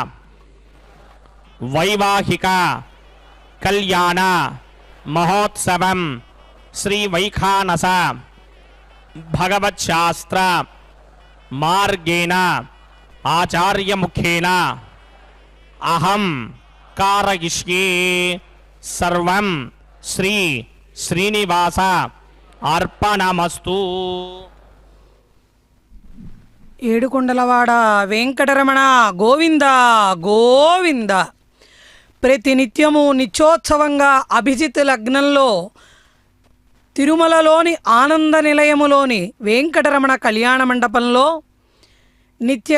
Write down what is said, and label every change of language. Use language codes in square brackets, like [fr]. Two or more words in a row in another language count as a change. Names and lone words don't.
[sa] वैवाहिक कल्याण महोत्सवं श्री वैखानस भगवत्शास्त्र मार्गेण आचार्य मुखेन अहं कारयिष्ये सर्वं श्री श्रीनिवास अर्पणमस्तु। [te] ఏడుకొండలవాడ వెంకటరమణ గోవింద గోవింద. ప్రతినిత్యము నిత్యోత్సవంగా అభిజిత్ లగ్నంలో తిరుమలలోని ఆనంద నిలయములోని వెంకటరమణ కళ్యాణ మండపంలో నిత్య